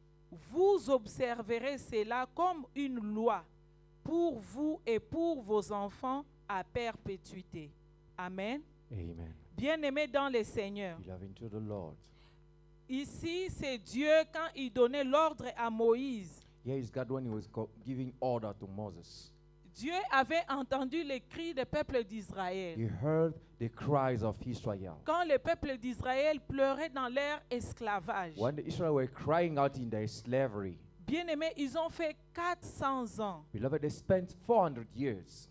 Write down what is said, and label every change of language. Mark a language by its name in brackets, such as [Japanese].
[French] Vous observerez cela comme une loi pour vous et pour vos enfants à perpétuité. Amen. Amen. Bien-aimés dans le Seigneur. [English] Beloved to the Lord. [French] Ici, c'est Dieu quand il donnait l'ordre à Moïse. [English] Here is God when he was giving order to Moses. [French] Dieu avait entendu les cris des peuples d'Israël. [English] He heard the cries of Israel. [French] Quand le peuple d'Israël pleurait dans leur esclavage. [English] When the Israel were crying out in their slavery, [French] Bien-aimés, ils ont fait 400 ans. [English] beloved, they spent 400 years.